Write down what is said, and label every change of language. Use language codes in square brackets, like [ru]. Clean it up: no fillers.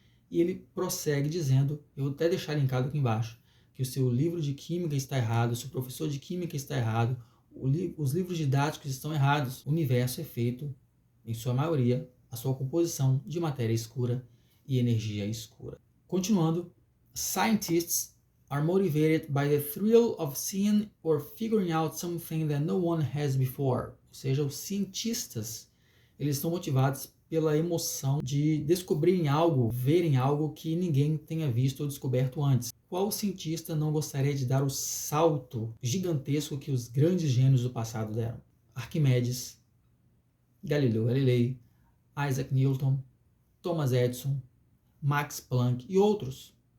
[pt] E ele prossegue dizendo, eu vou até deixar linkado aqui embaixo, que o seu livro de química está errado, o seu professor de química está errado, os livros didáticos estão errados. O universo é feito, em sua maioria, a sua composição de matéria escura e energia escura. Continuando, [en] scientists are motivated by the thrill of seeing or figuring out something that no one has before. [pt] Ou seja, os cientistas, eles estão motivados pela emoção de descobrirem algo, verem algo que ninguém tenha visto ou descoberto antes. Qual cientista não gostaria de dar o salto gigantesco que os grandes gênios do passado deram? Arquimedes, Galileu Galilei, Isaac Newton, Thomas Edison, Max Planck e outros.